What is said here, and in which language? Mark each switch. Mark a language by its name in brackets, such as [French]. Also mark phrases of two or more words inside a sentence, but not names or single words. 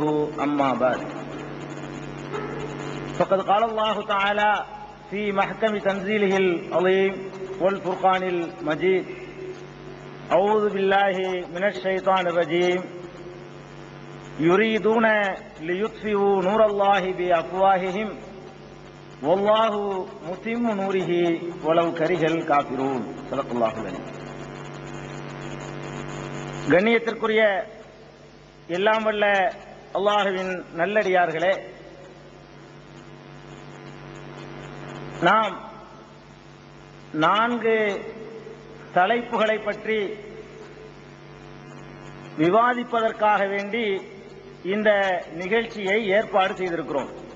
[Arabic] اما بعد فقد قال الله تعالى في محكم تنزيله العظيم والفرقان المجيد: اعوذ بالله من الشيطان الرجيم. يريدون ليطفئوا نور الله بافواههم والله متم نوره ولو كره الكافرون. صدق الله العظيم. [Tamil] கண்ணியத்திற்குரிய எல்லாம் வல்ல அல்லாஹ்வின் நல்லடியார்களே, நாம் 4 தலைப்புகளை பற்றி விவாதிப்பதற்காக வேண்டி இந்த நிகழ்ச்சியை ஏற்பாடு செய்திருக்கிறோம்.